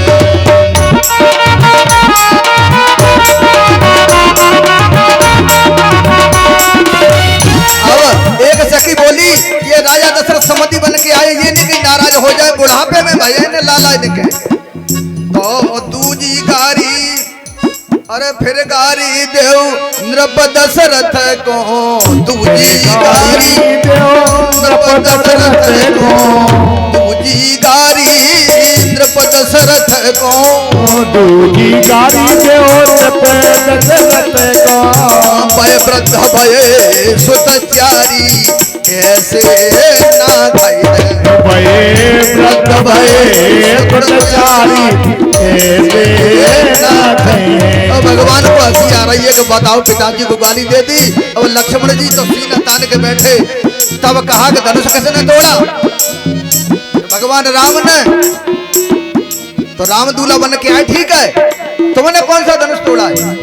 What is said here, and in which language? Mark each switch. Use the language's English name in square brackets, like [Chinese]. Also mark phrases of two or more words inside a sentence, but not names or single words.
[Hindi] सखी बोली ये राजा दशरथ समधि बन के आए, ये नहीं कि नाराज हो जाए बुढ़ापे में भैया ने लाला इनके। तो दूजी गारी अरे फिर गारी देव नृप दशरथ को, दूजी गारी नृप दशरथ को, दूजी गारी नृप दशरथ को, दूजी गारी देव नृप दशरथ को, भय वृद्ध भय सुतचारी ऐसे ना खाए, भय वृद्ध भय सुतचारी ऐसे ना खाए। अब भगवान को हंसी आ रही है कि बताओ पिताजी को गाली दे दी। अब लक्ष्मण जी तो सीना तान के बैठे, तब कहा कि धनुष किसने तोड़ा? भगवान राम ने। तो राम दूल्हा बन के आए, ठीक है, तुमने कौन सा धनुष तोड़ा है?